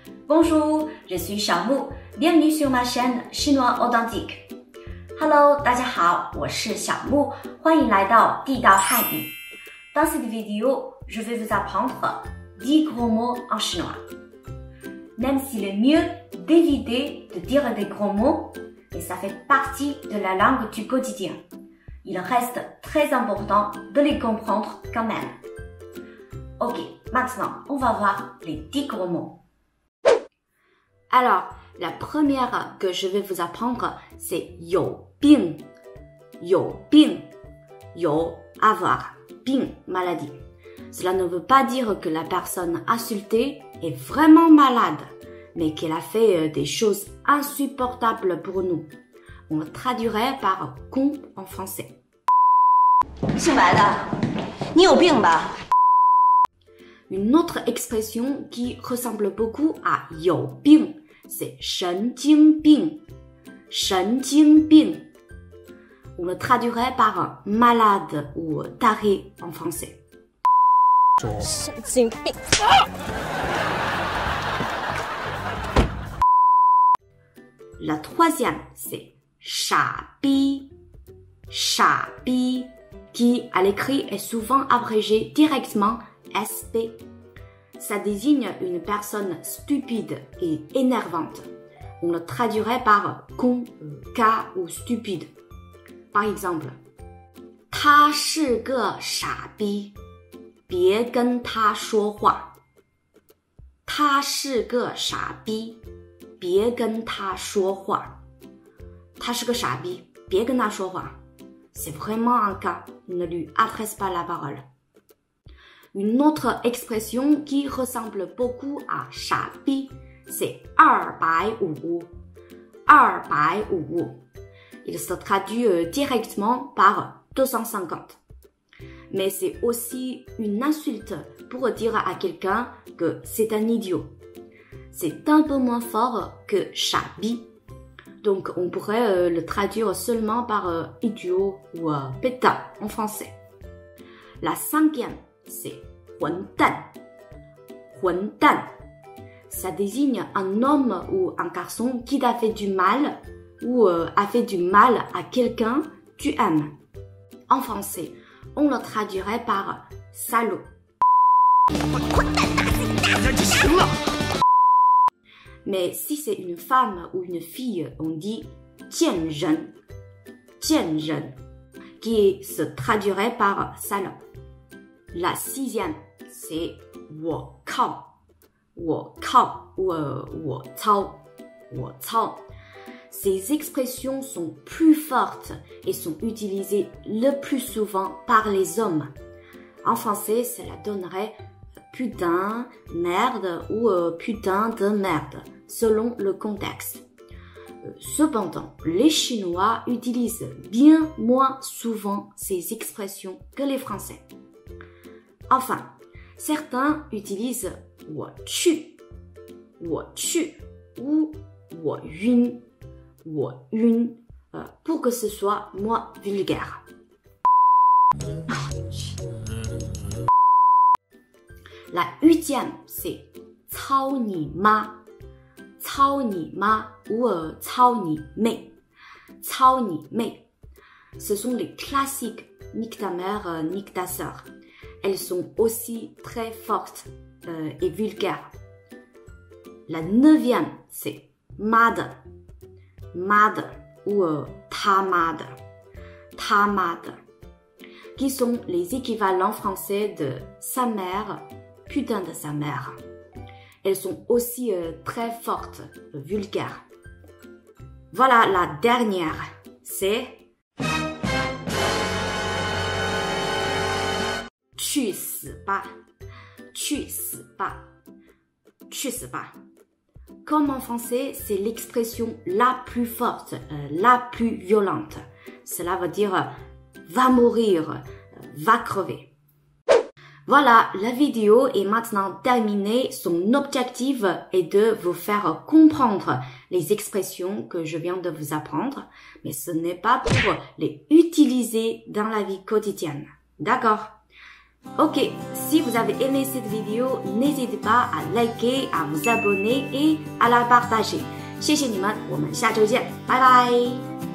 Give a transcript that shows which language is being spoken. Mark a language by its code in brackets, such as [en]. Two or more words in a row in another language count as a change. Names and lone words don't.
[fr] Bonjour, je suis Xiaomu. Bienvenue sur ma chaîne Chinois Authentique. Hello, [zh] 大家好，我是小木，欢迎来到地道汉语。 [fr] Dans cette vidéo, je vais vous apprendre 10 gros mots en chinois. Même s'il est mieux d'éviter de dire des gros mots, mais ça fait partie de la langue du quotidien. Il reste très important de les comprendre quand même. Ok, maintenant, on va voir les 10 gros mots. Alors, la première que je vais vous apprendre, c'est [zh] 有病. 有病. 有 avoir. [fr] 病 maladie. Cela ne veut pas dire que la personne insultée est vraiment malade, mais qu'elle a fait des choses insupportables pour nous. On le traduirait par con en français. [zh] 姓白的，你有病吧？ [fr] Une autre expression qui ressemble beaucoup à [zh] 有病, [fr] c'est 神经病. [zh] 神经病. [fr] On le traduirait par malade ou taré en français. [zh] 神经病。 [fr] La troisième, c'est 傻逼. [zh] 傻逼, [fr] qui à l'écrit est souvent abrégé directement SP. Ça désigne une personne stupide et énervante. On le traduirait par con, K ou stupide. Par exemple, [zh] 他是个傻逼，别跟他说话。他是个傻逼，别跟他说话。他是个傻逼，别跟他说话。 [fr] C'est vraiment un cas, ne lui adresse pas la parole. Une autre expression qui ressemble beaucoup à 傻逼, c'est 250. 250. Il se traduit directement par 250. Mais c'est aussi une insulte pour dire à quelqu'un que c'est un idiot. C'est un peu moins fort que 傻逼. Donc on pourrait le traduire seulement par idiot ou pétain en français. La cinquième, c'est 混蛋. [zh] 混蛋. [fr] Ça désigne un homme ou un garçon qui t'a fait du mal ou a fait du mal à quelqu'un tu aimes. En français, on le traduirait par salaud. Mais si c'est une femme ou une fille, on dit 贱人. [zh] 贱人, [fr] qui se traduirait par salope. La sixième, c'est [zh] 我靠. 我靠 ou 我操. 我操. [fr] Ces expressions sont plus fortes et sont utilisées le plus souvent par les hommes. En français, cela donnerait putain, merde ou putain de merde, selon le contexte. Cependant, les Chinois utilisent bien moins souvent ces expressions que les Français. Enfin, certains utilisent [zh] 我去 [fr] ou [zh] 我晕 [fr] pour que ce soit moins vulgaire. La huitième, c'est [zh] 操你妈. 操你妈 ou 操你妹. 操你妹. [fr] Ce sont les classiques nique ta mère, nique ta sœur. Elles sont aussi très fortes et vulgaires. La neuvième, c'est 妈的. [zh] 妈的 ou 他妈的. 他妈的. [fr] Qui sont les équivalents français de sa mère, putain de sa mère. Elles sont aussi très fortes, vulgaires. Voilà la dernière, c'est [zh] 去死吧. 去死吧. 去死吧. [fr] Comme en français, c'est l'expression la plus forte, la plus violente. Cela veut dire va mourir, va crever. Voilà, la vidéo est maintenant terminée. Son objectif est de vous faire comprendre les expressions que je viens de vous apprendre, mais ce n'est pas pour les utiliser dans la vie quotidienne. D'accord? Ok, si vous avez aimé cette vidéo, n'hésitez pas à liker, à vous abonner et à la partager. [zh] 谢谢你们，我们下周见，拜拜。